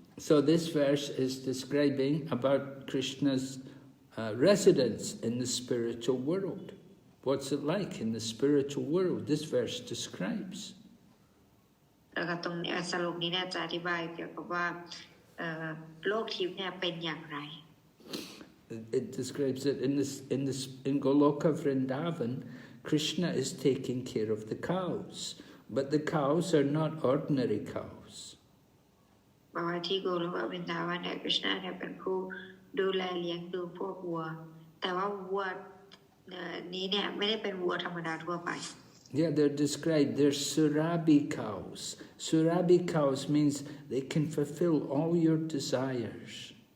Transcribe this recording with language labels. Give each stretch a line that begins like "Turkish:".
English: So this verse is describing about Krishna's residence in the spiritual world. What's it like in the spiritual world? This verse describes.
Thai: แล้วก็ตรงนี้สรุปนี้เนี่ยจะอธิบายเกี่ยวกับว่าโลกทิพย์เนี่ยเป็นอย่างไร
English: It describes that in Goloka Vrindavan, Krishna is taking care of the cows, but the cows are not ordinary cows.
Thai: บอกว่าที่โกโลกวรินดาวันเนี่ยคริชนาเนี่ยเป็นผู้ดูแลเลี้ยงดูพวกวัวแต่ว่าวัวนี้เนี่ยไม่ได้เป็นวัวธรรมดาทั่วไป
English: Yeah, they're described. They're Surabhi cows. Surabhi cows means they can fulfill all your desires.